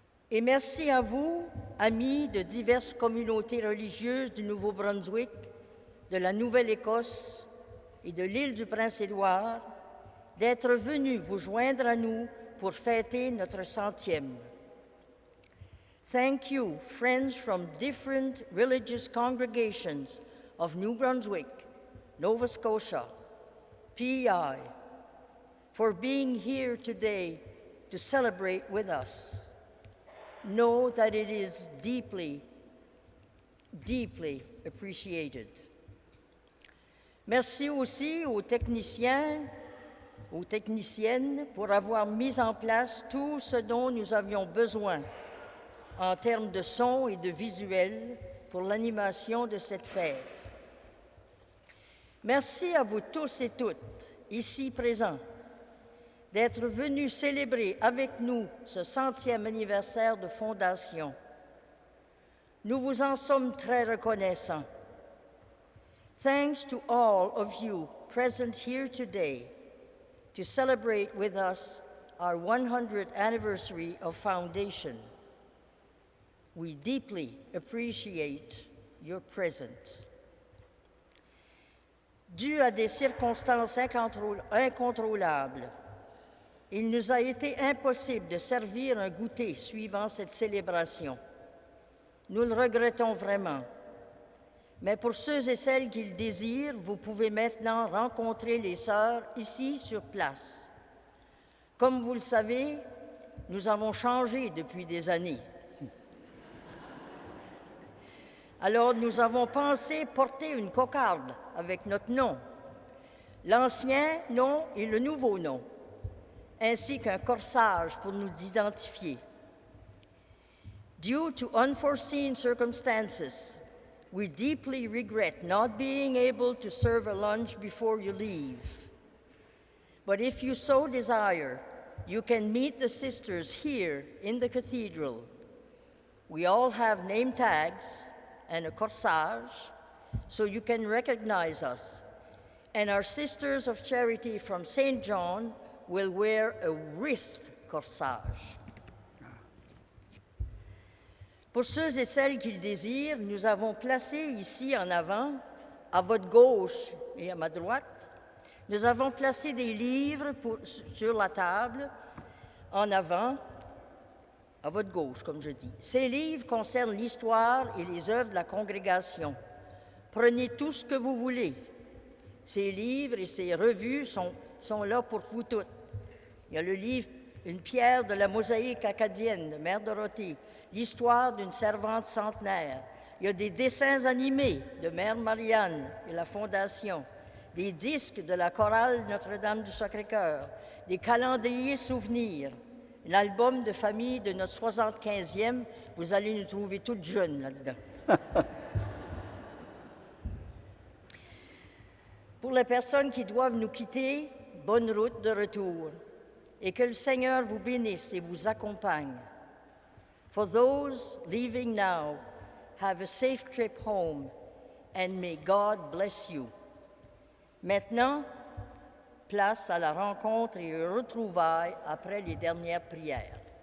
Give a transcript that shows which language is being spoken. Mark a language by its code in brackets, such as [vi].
[fr] Et merci à vous, amis de diverses communautés religieuses du Nouveau-Brunswick, de la Nouvelle-Écosse et de l'île du Prince-Édouard, d'être venus vous joindre à nous pour fêter notre 100e. [en] Thank you, friends from different religious congregations of New Brunswick, Nova Scotia, PEI, for being here today to celebrate with us. Know that it is deeply, deeply appreciated. [fr] Merci aussi aux techniciens, aux techniciennes pour avoir mis en place tout ce dont nous avions besoin en termes de son et de visuel pour l'animation de cette fête. Merci à vous tous et toutes, ici présents, d'être venus célébrer avec nous ce 100e anniversaire de fondation. Nous vous en sommes très reconnaissants. [en] Thanks to all of you present here today to celebrate with us our 100th anniversary of foundation. We deeply appreciate your presence. [fr] Dû à des circonstances incontrôlables, il nous a été impossible de servir un goûter suivant cette célébration. Nous le regrettons vraiment. Mais pour ceux et celles qui le désirent, vous pouvez maintenant rencontrer les sœurs ici sur place. Comme vous le savez, nous avons changé depuis des années. Alors nous avons pensé porter une cocarde avec notre nom, l'ancien nom et le nouveau nom, ainsi qu'un corsage pour nous identifier. [en] Due to unforeseen circumstances, we deeply regret not being able to serve a lunch before you leave. But if you so desire, you can meet the sisters here in the cathedral. We all have name tags and a corsage, so you can recognize us. And our Sisters of Charity from St. John will wear a wrist corsage. [fr] Pour ceux et celles qui le désirent, nous avons placé ici en avant, à votre gauche et à ma droite, nous avons placé des livres sur la table, en avant, à votre gauche, comme je dis. Ces livres concernent l'histoire et les œuvres de la congrégation. Prenez tout ce que vous voulez. Ces livres et ces revues sont là pour vous toutes. Il y a le livre « Une pierre de la mosaïque acadienne » de Mère Dorothée, l'histoire d'une servante centenaire. Il y a des dessins animés de Mère Marianne et la Fondation, des disques de la chorale Notre-Dame du Sacré-Cœur, des calendriers souvenirs, un album de famille de notre 75e. Vous allez nous trouver toutes jeunes là-dedans. Pour les personnes qui doivent nous quitter, bonne route de retour et que le Seigneur vous bénisse et vous accompagne. [en] For those leaving now, have a safe trip home and may God bless you. [fr] Maintenant, place à la rencontre et aux retrouvailles après les dernières prières.